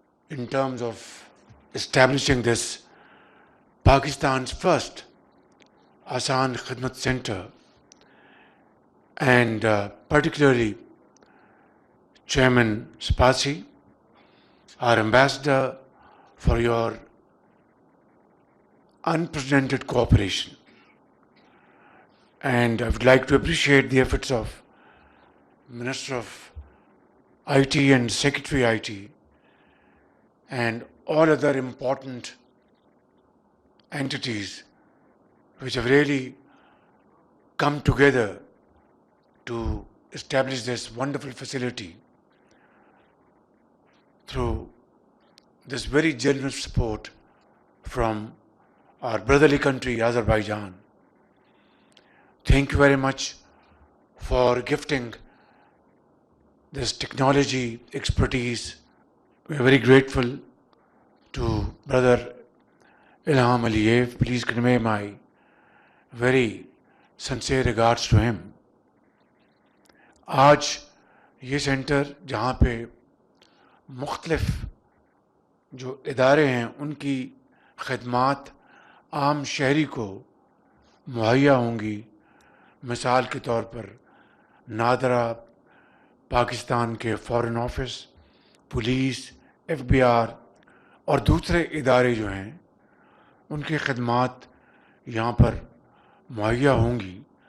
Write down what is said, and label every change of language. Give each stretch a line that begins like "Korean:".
English: in terms of establishing this Pakistan's first Asan Khidmat Center, and particularly Chairman Spasi, our ambassador, for your unprecedented cooperation. And I would like to appreciate the efforts of Minister of IT and Secretary IT and all other important entities which have really come together to establish this wonderful facility through this very generous support from our brotherly country, Azerbaijan. Thank you very much for gifting this technology expertise. We are very grateful to Brother Ilham Aliyev. Please convey my very sincere regards to him.
Urdu: آج یہ centre جہاں پہ مختلف جو ادارے ہیں ان کی خدمات عام شہری کو مہیا ہوں گی. مثال کے طور پر نادرا پاکستان کے foreign office, police, F B are اور دوسرے ادارے جو ہیں ان کی خدمات یہاں پر مہیا ہوں گی.